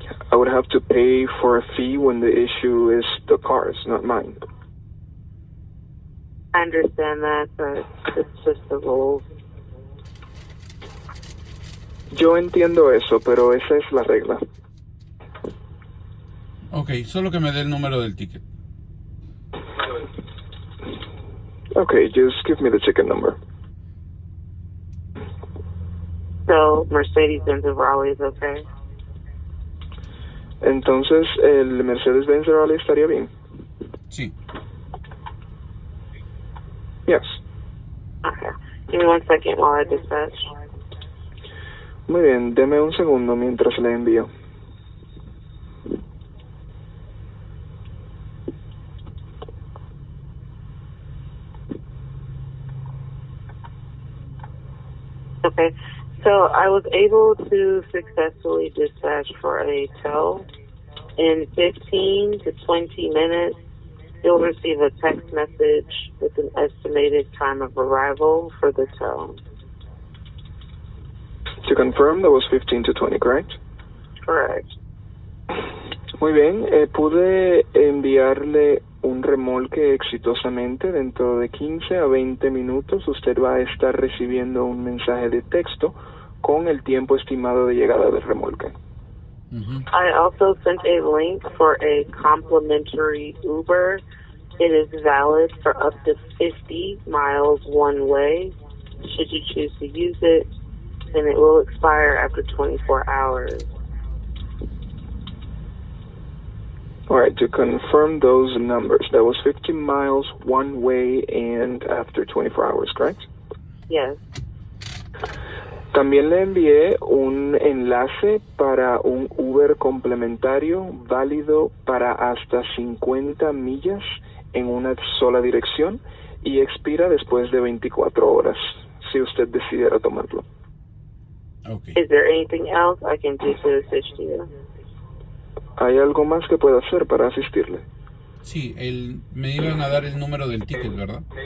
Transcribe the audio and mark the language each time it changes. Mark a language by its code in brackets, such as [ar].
[en] I would have to pay for a fee when the issue is the cars, not mine. I understand that, but it's just the rules. [es] Yo entiendo eso, pero esa es la regla. Ok, solo que me dé el número del ticket. [en] Okay, just give me the ticket number. So Mercedes-Benz of Raleigh is okay? [es] Entonces, el Mercedes-Benz de Raleigh estaría bien. Sí. [en] Yes. Okay. Give me 1 second while I dispatch. [es] Muy bien, deme un segundo mientras le envío. [en] Okay. So I was able to successfully dispatch for a tow. In 15 to 20 minutes, you'll receive a text message with an estimated time of arrival for the tow. To confirm, that was 15 to 20, correct? Correct. [es] Muy bien, pude enviarle un remolque exitosamente. Dentro de 15 a 20 minutos usted va a estar recibiendo un mensaje de texto con el tiempo estimado de llegada del remolque. [en] I also sent a link for a complimentary Uber. It is valid for up to 50 miles one way. Should you choose to use it, and it will expire after 24 hours. All right, to confirm those numbers, that was 50 miles one way and after 24 hours, correct? Yes. [es] También le envié un enlace para un Uber complementario válido para hasta 50 millas en una sola dirección y expira después de 24 horas, si usted decidiera tomarlo. [en] Okay. Is there anything else I can do to assist you? [es] ¿Hay algo más que pueda hacer para asistirle? Sí, me iban a dar el número del ticket, ¿verdad?